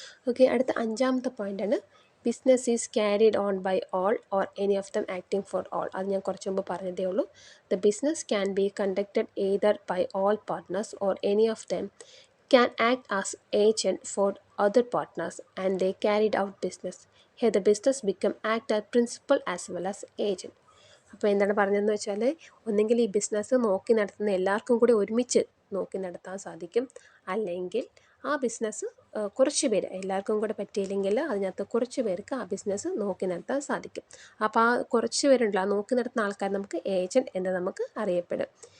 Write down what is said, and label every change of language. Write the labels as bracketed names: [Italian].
[Malayalam] Okay, അടുത്ത അഞ്ചാമത്തെ പോയിൻ്റാണ് [English] Business is carried on by all or any of them acting for all. [Malayalam] അത് ഞാൻ കുറച്ച് മുമ്പ് പറഞ്ഞതേ ഉള്ളൂ. [English] The business can be conducted either by all partners or any of them can act as agent for other partners and they carried out business. Here the business become act as principal as well as agent. [Malayalam] അപ്പോൾ എന്താണ് പറഞ്ഞതെന്ന് വെച്ചാൽ, ഒന്നെങ്കിൽ ഈ business നോക്കി നടത്തുന്ന എല്ലാവർക്കും കൂടി ഒരുമിച്ച് നോക്കി നടത്താൻ സാധിക്കും, അല്ലെങ്കിൽ ആ ബിസിനസ് കുറച്ച് പേര്, എല്ലാവർക്കും കൂടെ പറ്റിയില്ലെങ്കിൽ അതിനകത്ത് കുറച്ച് പേർക്ക് ആ ബിസിനസ് നോക്കി നടത്താൻ സാധിക്കും. അപ്പോൾ ആ കുറച്ച് പേരുണ്ടല്ലോ, ആ നോക്കി നടത്തുന്ന ആൾക്കാർ നമുക്ക് ഏജൻറ്റ് എന്ന് നമുക്ക് അറിയപ്പെടും.